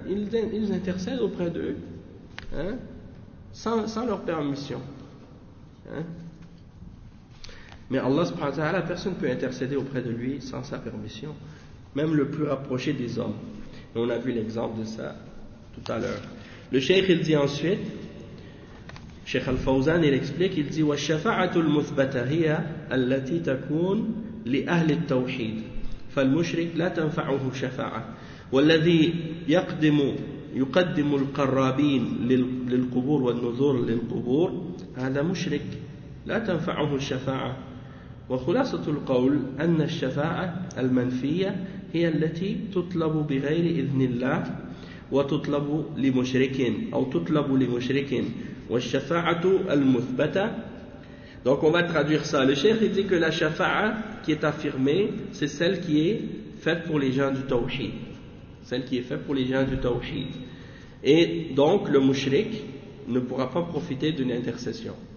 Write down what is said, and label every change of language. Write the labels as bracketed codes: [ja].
[fr] ils intercèdent auprès d'eux, hein? sans leur permission. Hein? Mais Allah subhanahu wa ta'ala, personne ne peut intercéder auprès de lui sans sa permission. Même le plus rapproché des hommes. Et on a vu l'exemple de ça tout à l'heure. Le cheikh, il dit ensuite, Cheikh Al-Fawzan, il explique, il dit, [ar] وَالشَّفَعَةُ الْمُثْبَتَهِيَا أَلَّتِي تَكُونُ لِأَهْلِ التَّوْحِيدِ فَالْمُشْرِكْ لَا تَنْفَعُهُ شَفَعَةً وَالَّذِي يُقَدِّمُ الْقَرَّابِينَ لِلْقُبُورِ وَالنُّذُورِ لِلْقُبُورِ هَذَا مُشْرِكْ لَا تَنْفَعُهُ الشَّفَعَةً وخلاصة القول أن الشفاعة المنفية هي التي تطلب بغير إذن الله وتطلب لمشرك أو تطلب لمشرك والشفاعة المثبتة. [fr] Donc on va traduire ça. Le cheikh dit que la shafa'a qui est affirmée, c'est celle qui est faite pour les gens du tawhid. Celle qui est faite pour les gens du tawhid. Et donc le mushrik ne pourra pas profiter d'une intercession.